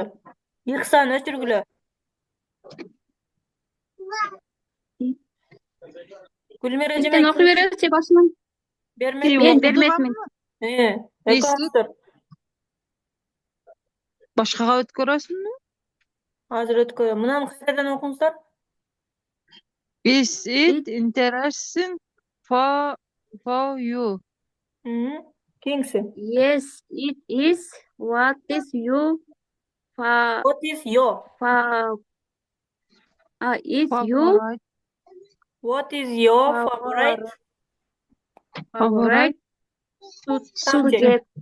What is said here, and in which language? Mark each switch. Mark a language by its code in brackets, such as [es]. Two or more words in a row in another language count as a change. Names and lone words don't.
[ky] Ихсан өчүргүлө. Гүлмира эже мен окуй беребизчи башынан. Мен бермесмин. Экөөңүздөр. Башкага өткөрөсүңбү? Азыр өткөрөм. Мынаны кайрадан окуңуздар. [en] Is it interesting for you? [ky] Кийинкиси. [en] Yes, it is. What is your Is your favorite subject?